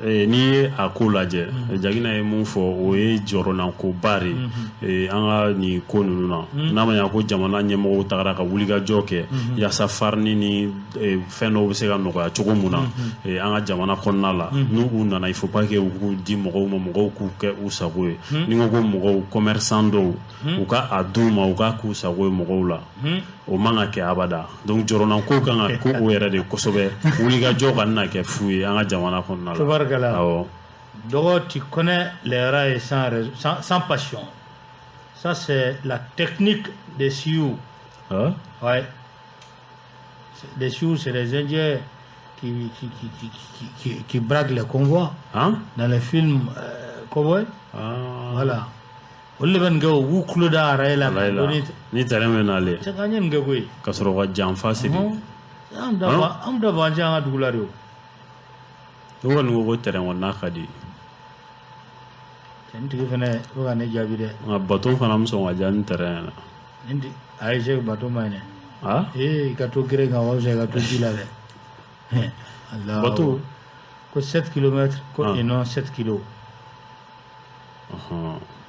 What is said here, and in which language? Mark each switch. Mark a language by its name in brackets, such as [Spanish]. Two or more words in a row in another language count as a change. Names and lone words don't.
[Bambara] eh, n'i ye a ko lajɛ, Mhm. Jagina ye mun fɔ, o ye jɔyɔrɔnankoba de ye. Mhm. Eh, an ka nin ko ninnu na. Mhm. N'a ma ɲɛ ko jamana ɲɛmɔgɔw tagara ka wulikajɔ kɛ, Mhm. yaasa farini ni, eh, fɛn dɔw bɛ se ka nɔgɔya cogo mun na, Mhm. eh, an ka jamana kɔnɔna la. Mhm. N'u u nana, [French] il faut pas que [Bambara] u k'u di mɔgɔw ma, mɔgɔw k'u kɛ u sago ye. Mhm. Ni n ko ko mɔgɔw, commerçant dɔw, Mhm. u ka a d'u ma, u ka k'u sago ye mɔgɔw la. Mhm. O man ka kɛ abada. Donc, jɔrɔnanko kan ka ko o yɛrɛ de kosɛbɛ. Wulikajɔ ka na kɛ fu ye an ka jamana kɔnɔna la. Tabarikala. Awɔ. Dɔgɔ, [French] tu connais les rails sans raison, sans, sans passion. Ça, c'est la technique des Sioux. Hein? Ouais. C'est, les Sioux, c'est les Indiens qui, qui, qui, qui, qui, qui, qui braquent les convois. Hein? Dans les films, euh, cowboy. Ah. Voilà. [Bambara] Olu de bɛ nin kɛ o, u b'u tulo da araye la. Araye la. Doni Ni terrain bɛ nalen. Cɛ, k'an ye nin kɛ koyi. Ka sɔrɔ ka janfa siri. Ɔhɔn. An da Hein? b'a, an da b'a, an ka dugu la de o. Ne kɔni ko ko terrain kɔnɔna ka di. Cɛ, nin tigi fɛnɛ bɛ ka ne jaabi dɛ. Nka bato fana bɛ sɔn ka diya ni terrain ye. Nin di, ayi, Sɛki, bato ma ɲi dɛ. Ah? Ee, i ka to gere kan, o ka fisa i ka to ji la dɛ. Alahu. Bato? Ko [French] sept kilomètres, [Bambara] ko Ah. [French] et non sept kilos. [Bambara] Ɔhɔn.